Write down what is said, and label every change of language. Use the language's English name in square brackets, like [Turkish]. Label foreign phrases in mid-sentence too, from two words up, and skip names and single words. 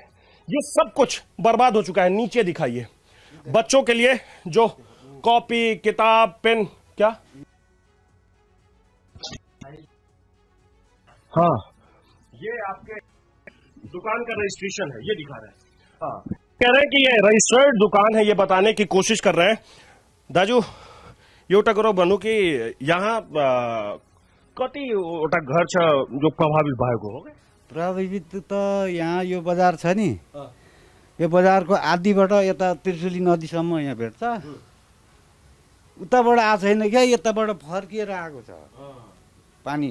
[Hindi] ये सब कुछ बर्बाद हो चुका है। नीचे दिखाइए, बच्चों के लिए जो कॉपी, किताब, पेन, क्या, हाँ, ये आपके दुकान का रजिस्ट्रेशन है, ये दिखा रहा है। हाँ, कह रहे हैं कि ये रजिस्टर्ड दुकान है, ये बताने की कोशिश कर रहे हैं। [Nepali] दाजू एउटा कुरो भन्नु कि यहाँ कतिवटा घर छ जो प्रभावित भएको हो? प्रभावित त यहाँ यो बजार छ नि, यो बजारको आदिबाट यता त्रिशुली नदीसम्म यहाँ भेट्छ। उताबाट आएको छैन क्या, यताबाट फर्किएर आएको छ पानी।